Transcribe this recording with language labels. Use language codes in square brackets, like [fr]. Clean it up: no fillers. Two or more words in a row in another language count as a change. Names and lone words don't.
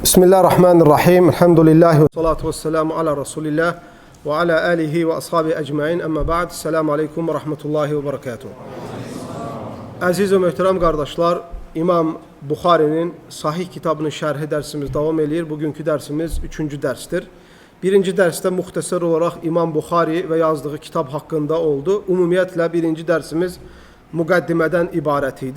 [ar] بسم الله الرحمن الرحيم. الحمد لله والصلاة والسلام على رسول الله وعلى آله وأصحابه أجمعين. أما بعد. السلام عليكم ورحمة الله وبركاته. [az] Aziz ve möhtərəm qardaşlar, İmam Buxarinin Sahih kitabının şərhi dərsimiz davam edir. Bugünkü dərsimiz 3-cü dərsdir. Birinci dərsdə muxtəsər olaraq İmam Buxari və yazdığı kitab haqqında oldu. Ümumiyyətlə birinci dərsimiz müqəddimədən ibarət idi.